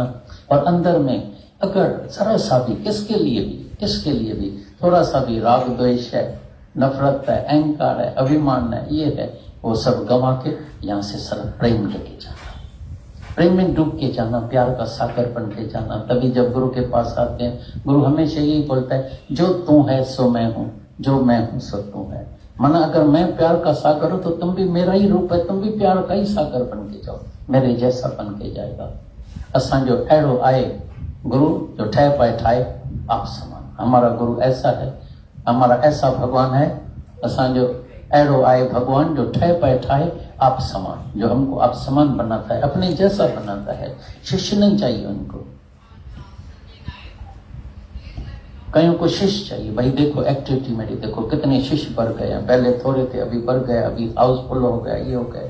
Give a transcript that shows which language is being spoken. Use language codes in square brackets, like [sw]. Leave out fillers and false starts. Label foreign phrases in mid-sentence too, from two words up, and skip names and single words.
[hi] और अंदर में अगर जरा सा भी किसके लिए भी थोड़ा सा भी राग द्वेष है, नफरत है, अहंकार है, अभिमान है, ये है, वो सब गंवा के यहाँ से सरल प्रेम लेके जाना, प्रेम में डूब के जाना, प्यार का सागर बन के जाना। तभी जब गुरु के पास आते हैं, गुरु हमेशा यही बोलता है, जो तू है सो मैं हूँ, जो मैं हूँ सो तू है। माना अगर मैं प्यार का सागर हूं तो तुम भी मेरा ही रूप है, तुम भी प्यार का ही सागर बन के जाओ, मेरे जैसा बन के जाएगा। [sd] असां जो अहिड़ो आए गुरु जो ठह पाए ठाए आप समान। [hi] हमारा गुरु ऐसा है, हमारा ऐसा भगवान है, [sd] असां जो अहिड़ो आए भगवान जो ठह पाए ठाए आप समान, [hi] जो हमको आप समान बनाता है, अपने जैसा बनाता है। शिष्य नहीं चाहिए उनको, कईयों को शिष्य चाहिए। भाई देखो एक्टिविटी मेरी देखो, कितने शिष्य बढ़ गए हैं, पहले थोड़े थे अभी बढ़ गए, अभी हाउसफुल हो गया, ये हो गए।